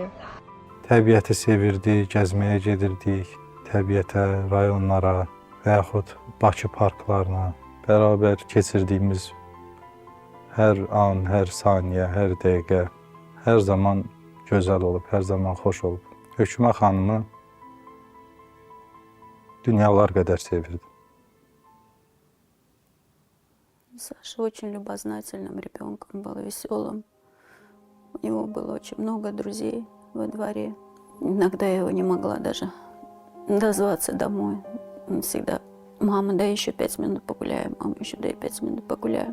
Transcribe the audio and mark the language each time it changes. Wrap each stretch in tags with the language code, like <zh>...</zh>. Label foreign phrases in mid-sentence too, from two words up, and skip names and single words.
<az>Təbiəti sevirdik, gəzməyə gedirdik, təbiətə, rayonlara və yaxud Bakı parklarına. Bərabər keçirdiyimiz hər an, hər saniyə, hər dəqiqə, hər zaman gözəl olub, hər zaman xoş olub. Hökümə xanımı dünyalar qədər sevirdim.</az> <ru>Саша очень любознательным ребенком был, веселым. У него было очень много друзей во дворе. Иногда я его не могла даже дозваться домой. Он всегда Мама, дай еще 5 минут погуляем, мама, еще дай 5 минут погуляем.</ru>